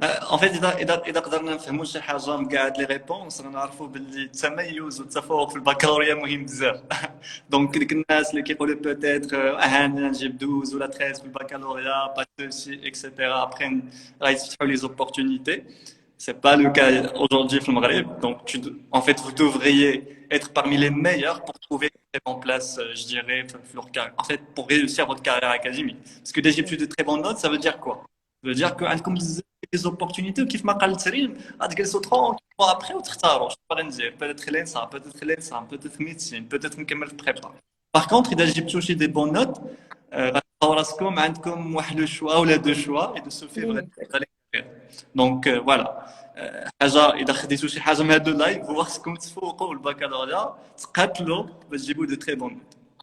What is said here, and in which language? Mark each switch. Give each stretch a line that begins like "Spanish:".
Arabic: En fait اذا قدرنا نفهموا شي حاجه من كاع هاد لي ريبونس غنعرفوا باللي التميز والتفوق في البكالوريا مهم بزاف. دونك ديك الناس اللي كيقولوا بوتيتر انا نجيب 12 ولا 13 في البكالوريا با سوسي اكسيتيرا ابخي غادي يفتحوا لي زوبورتونيتي.
French: C'est pas le cas aujourd'hui au Maghreb. Donc, en fait, vous devriez être parmi les meilleurs pour trouver une très bonne place, je dirais, en fait, pour réussir votre carrière académique. Parce que des études de très bonnes notes, ça veut dire quoi? Ça veut dire que
Arabic: عندكم des opportunités كيف ما قالت ريم غتجلسوا tranquille après وتختاروا شنو باغي ندير.
French: peut-être l'ENSA, peut-être l'ENSA, peut-être médecine, peut-être
Arabic: نكمل في
French: prépa. Par contre,
Arabic: إذا جبتوا شي
French: des bonnes notes,
Arabic: غتلقاو راسكم عندكم واحد لو شوا ولا دو شوا
French: et de ce fait
Arabic: دونك فوالا. حاجه اذا خديتوا شي حاجه من هادو اللايف هو خصكم تفوقوا البكالوريا تقاتلوا باش تجيبوا دو تري بون نوت.